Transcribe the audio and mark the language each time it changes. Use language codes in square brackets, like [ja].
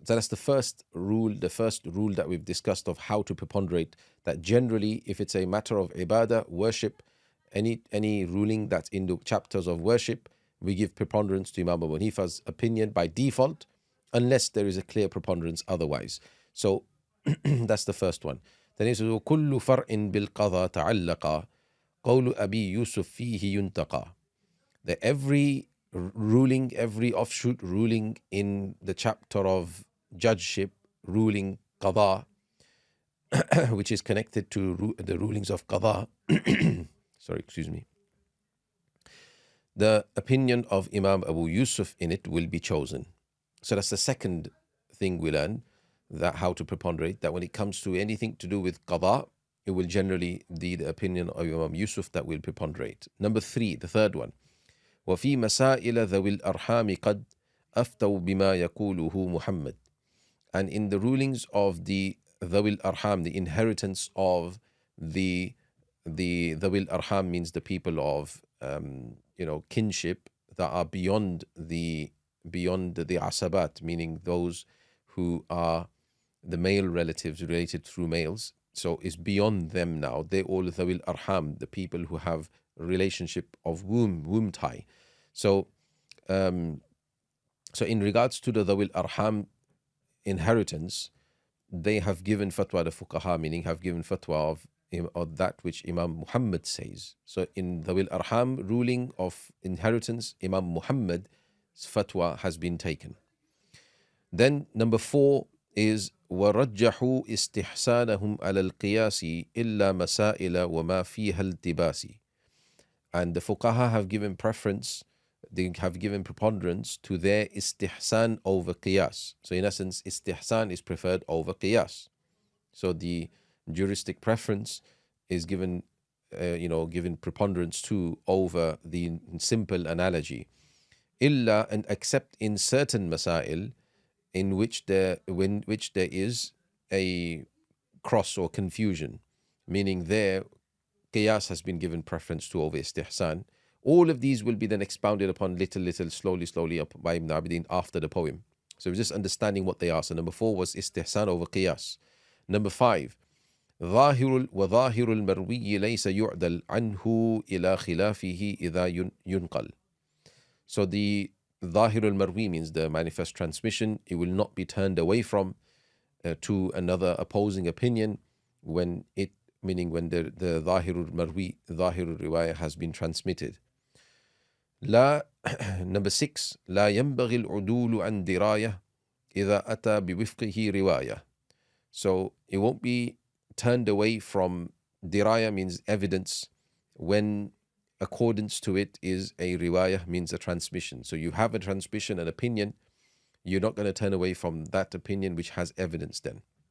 [en] So that's the first rule that we've discussed of how to preponderate. That generally, if it's a matter of ibadah, worship, any ruling that's in the chapters of worship, we give preponderance to Imam Abu Hanifa's opinion by default, unless there is a clear preponderance otherwise. So that's the first one. Then it says, [ar] وَكُلُّ فَرْءٍ بِالْقَضَى تَعَلَّقَ قَوْلُ أَبِي يُوسُف فِيهِ يُنْتَقَى. [en] That every ruling, every offshoot ruling in the chapter of judgeship, ruling qada, which is connected to the rulings of qada, sorry, excuse me, the opinion of Imam Abu Yusuf in it will be chosen. So that's the second thing we learn, that how to preponderate, that when it comes to anything to do with qada, it will generally be the opinion of Imam Yusuf that will preponderate. Number 3, the third one, [ar] وفي مسائل ذوي الأرحام قد أفتوا بما يقوله محمد. [en] And in the rulings of the ذوي الأرحام, the inheritance of the ذوي الأرحام means the people of kinship that are beyond the asabat, meaning those who are the male relatives related through males. So it's beyond them now. They all ذوي الأرحام, the people who have relationship of womb tie. So in regards to the ذوي الأرحام inheritance, they have given fatwa, the fuqaha, meaning have given fatwa of that which Imam Muhammad says. So in ذوي الأرحام ruling of inheritance, Imam Muhammad's fatwa has been taken. Then number 4 is [ar] وَرَجَّحُوا إِسْتِحْسَانَهُمْ عَلَى الْقِيَاسِ إِلَّا مَسَائِلَ وَمَا فِيهَا الْتِبَاسِ. [en] And the fuqaha have given preference, they have given preponderance to their istihsan over qiyas. So in essence, istihsan is preferred over qiyas. So the juristic preference is given preponderance to over the simple analogy. Illa, and except in certain masail in which there is a cross or confusion, meaning there qiyas has been given preference to over istihsan. All of these will be then expounded upon little, slowly up by Ibn Abidin after the poem. So we're just understanding what they are. So number 4 was istihsan over qiyas. Number 5, [ar] وظاهر المروي ليس يعدل عنه إلى خلافه إذا ينقل. [en] So the ظاهر المروي means the manifest transmission. It will not be turned away from to another opposing opinion when the ظاهر المروي, ظاهر الرواية has been transmitted. Number 6, [ar] لا ينبغي العدول عن دراية إذا أتى بوفقه رواية. [en] So it won't be turned away from diraya, means evidence, when accordance to it is a riwayah, means a transmission. So you have a transmission, an opinion, you're not going to turn away from that opinion which has evidence then.